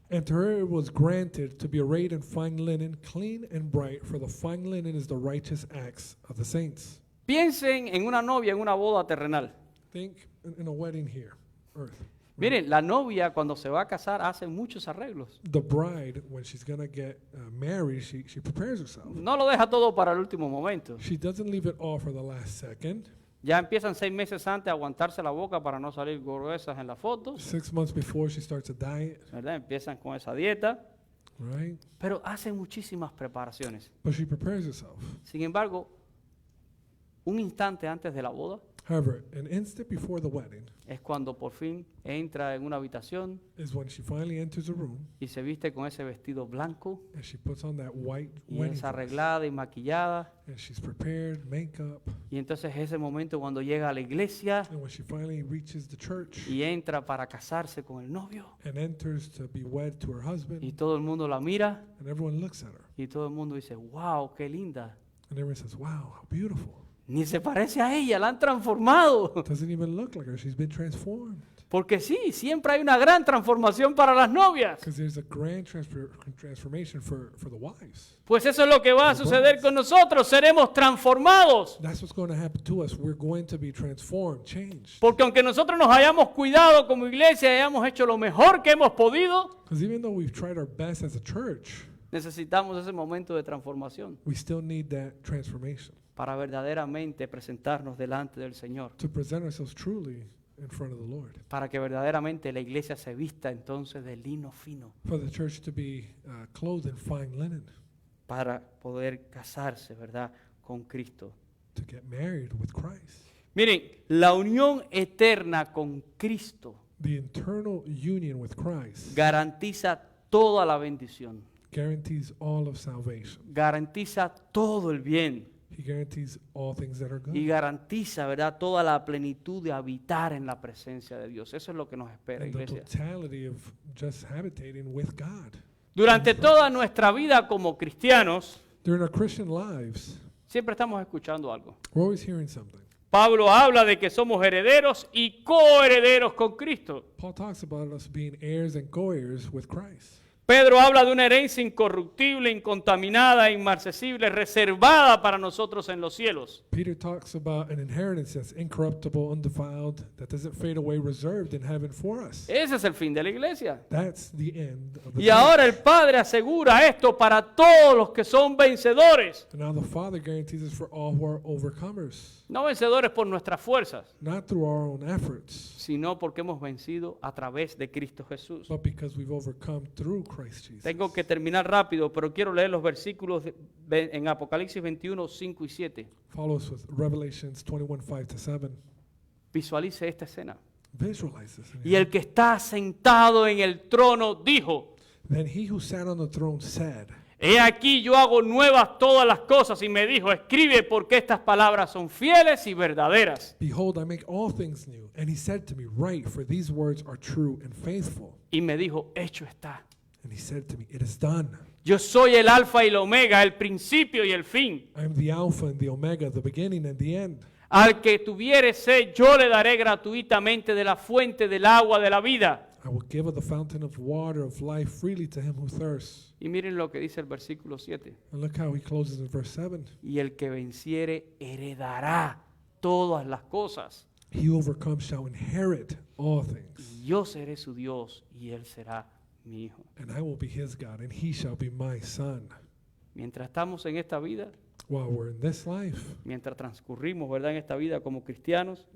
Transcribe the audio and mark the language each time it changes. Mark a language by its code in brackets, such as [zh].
[en] And to her it was granted to be arrayed in fine linen, clean and bright, for the fine linen is the righteous acts of the saints. [es] Piensen en una novia en una boda terrenal. [en] Think in a wedding here, earth. [es] Miren, la novia cuando se va a casar hace muchos arreglos. [en] The bride, when she's going to get married, she prepares herself. [es] No lo deja todo para el último momento. [en] She doesn't leave it all for the last second. [es] Ya empiezan 6 meses antes a aguantarse la boca para no salir gruesas en las fotos, [en] 6 months before she starts a diet, [es] ¿verdad? Empiezan con esa dieta, [en] right? [es] pero hacen muchísimas preparaciones. [en] But she prepares herself. [es] Sin embargo, un instante antes de la boda [en] However, an instant before the wedding [es] es cuando por fin entra en una habitación [en] is when she finally enters a room [es] y se viste con ese vestido blanco [en] and she puts on that white [es] y [en] wedding [es] es [en] dress. [es] arreglada y maquillada. [en] And she's prepared, makeup, [es] Y entonces ese momento cuando llega a la iglesia [en] and when she finally reaches the church [es] y entra para casarse con el novio [en] and enters to be wed to her [es] y [en] husband, [es] todo el mundo la mira [en] and everyone looks at her, [es] y todo el mundo dice, wow, qué linda. [en] and everyone says, "Wow, how beautiful." [es] Ni se parece a ella, la han transformado. [en] Doesn't even look like her. She's been transformed. [es] Porque sí, siempre hay una gran transformación para las novias. [en] Because there's a grand transformation for the wives. [es] Pues eso es lo que va a suceder con nosotros, seremos transformados. [en] That's what's going to happen to us. We're going to be transformed, changed. [es] Porque aunque nosotros nos hayamos cuidado como iglesia y hayamos hecho lo mejor que hemos podido, [en] Because even though we've tried our best as a church, [es] necesitamos ese momento de transformación [en] we still need that transformation [es] para verdaderamente presentarnos delante del Señor. [en] to present ourselves truly in front of the Lord. [es] Para que verdaderamente la iglesia se vista entonces de lino fino, [en] For the church to be clothed in fine linen, [es] para poder casarse, ¿verdad?, con Cristo. [en] to get married with Christ. [es] Miren, la unión eterna con Cristo [en] The internal union with Christ [es] garantiza toda la bendición, [en] guarantees all of salvation. [es] garantiza todo el bien [en] He guarantees all things that are good. [es] y garantiza, ¿verdad?, toda la plenitud de habitar en la presencia de Dios. Eso es lo que nos espera, [en] And the [es] iglesia. [en] totality of just habitating with God. [es] Durante toda nuestra vida como cristianos, [en] During our Christian lives, [es] siempre estamos escuchando algo. [en] we're always hearing something. [es] Pablo habla de que somos herederos y coherederos con Cristo. [en] Paul talks about us being heirs and co-heirs with Christ. [es] Pedro habla de una herencia incorruptible, incontaminada, inmarcesible, reservada para nosotros en los cielos. [en] Peter talks about an inheritance that's incorruptible, undefiled, that doesn't fade away, reserved in heaven for us. [es] Ese es el fin de la iglesia. [en] That's the end of the [es] Y ahora el [en] church. [es] Padre asegura esto para todos los que son vencedores. [en] And now the Father guarantees us for all who are overcomers, [es] No vencedores por nuestras fuerzas, [en] not through our own efforts, [es] sino porque hemos vencido a través de Cristo Jesús. [en] but because we've overcome through Christ Jesus. [es] Tengo que terminar rápido, pero quiero leer los versículos en Apocalipsis 21, 5 y 7. [en] Follow us with Revelations 21, 5 to 7. [es] Visualice esta escena. [en] Visualize this. [es] Y el que está sentado en el trono dijo, [en] Then he who sat on the throne said, [es] he aquí yo hago nuevas todas las cosas, y me dijo, escribe porque estas palabras son fieles y verdaderas. [en] Behold, I make all things new. And he said to me, Write, for these words are true and faithful. [es] Y me dijo, hecho está. [en] And he said to me, It is done. [es] Yo soy el alfa y el omega, el principio y el fin. [en] I am the Alpha and the Omega, the beginning and the end. [es] Al que tuviere sed, yo le daré gratuitamente de la fuente del agua de la vida. [en] I will give of the fountain of water of life freely to him who thirsts. [es] Y miren lo que dice el versículo 7. [en] And look how he closes in verse 7. [es] Y el que venciere heredará todas las cosas. [en] He who overcomes shall inherit all things. [es] Y yo seré su Dios y él será mi hijo. [en] And I will be his God, and he shall be my son. [es] Mientras estamos en esta vida, [en] While we're in this life, [es] mientras transcurrimos, ¿verdad?, en esta vida como cristianos,